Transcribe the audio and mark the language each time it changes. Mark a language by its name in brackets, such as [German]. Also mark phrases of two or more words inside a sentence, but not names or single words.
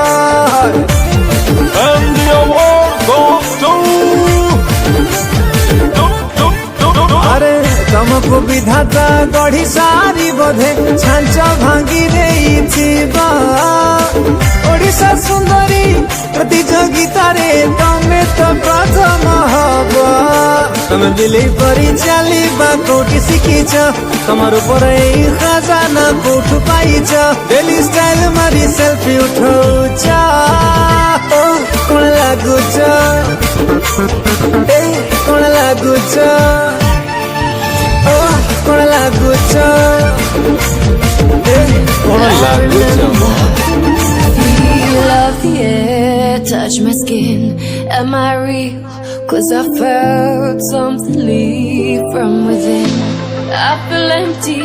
[English] And the award goes to [Odia] ଅରେ ତୁମକୁ ବିଧାତା ଗଢ଼ି ସାରି ବୋଧେ ଛାଞ୍ଚ ଭାଙ୍ଗି ଦେଇଥିବା ଓଡ଼ିଶା ସୁନ୍ଦରୀ ପ୍ରତିଯୋଗିତା ରେ ତମେ ତ ପ୍ରଥମ ହବା ତମେ ବିଲି ପରି ଚାଲିବା କୋଉଠି ଶିଖିଛ ତମର ଉପର ଏ ଖଜଣା କୋଉଠୁ ପାଇଛ [English] daily style [Odia] ମାରି ସେଲ୍ଫି ଉଠାଉଛ କଣ ଲାଗୁଛ କଣ ଲାଗୁଛ କଣ ଲାଗୁଛ କଣ ଲାଗୁଛ [English] Love the air, touch my skin. Am I real? 'Cause I felt something leave from within. I feel empty.